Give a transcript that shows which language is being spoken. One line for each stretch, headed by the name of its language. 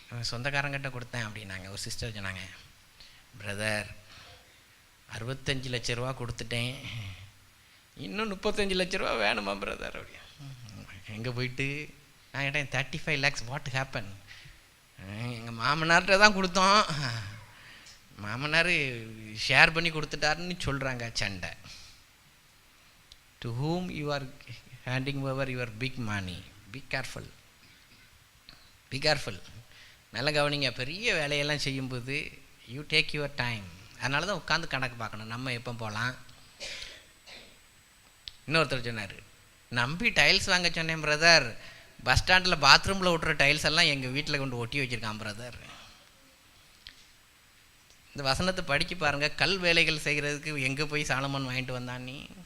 Tamil: சொந்தக்காரங்கிட்ட கொடுத்தேன் அப்படின்னாங்க. ஒரு சிஸ்டர் சொன்னாங்க, பிரதர் 65 லட்ச ரூபா கொடுத்துட்டேன், இன்னும் 35 லட்ச ரூபா வேணுமா பிரதர் அப்படி. எங்கே போயிட்டு நான் கேட்டேன் 35 lakhs
English: What happen?
Tamil: எங்கள் மாமனார்கிட்ட தான் கொடுத்தோம், மாமனார் ஷேர் பண்ணி கொடுத்துட்டாருன்னு சொல்கிறாங்க. சண்டை.
English: To whom you are handing over your big money, be careful, be careful.
Tamil: நல்ல கவனிங்க. பெரிய வேலையெல்லாம் செய்யும்போது
English: you take your time.
Tamil: அதனால தான் உட்காந்து கணக்கு பார்க்கணும், நம்ம எப்போ போகலாம். இன்னொருத்தர் சொன்னார், நம்பி டைல்ஸ் வாங்க சொன்னேன் பிரதர், பஸ் ஸ்டாண்டில் பாத்ரூமில் விட்டுற டைல்ஸ் எல்லாம் எங்கள் வீட்டில் கொண்டு ஒட்டி வச்சுருக்கான் பிரதர். இந்த வசனத்தை படிக்க பாருங்கள். கல் வேலைகள் செய்கிறதுக்கு எங்கே போய் சாலமோன் வாங்கிட்டு வந்தான் நீ?